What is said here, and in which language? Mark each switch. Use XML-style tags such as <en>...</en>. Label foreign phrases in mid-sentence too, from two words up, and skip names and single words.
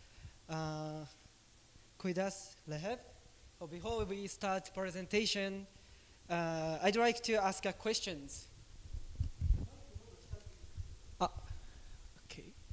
<et>Kuidas leheb.</et> <en>So before we start presentation, I'd like to ask a questions. Okay.</en>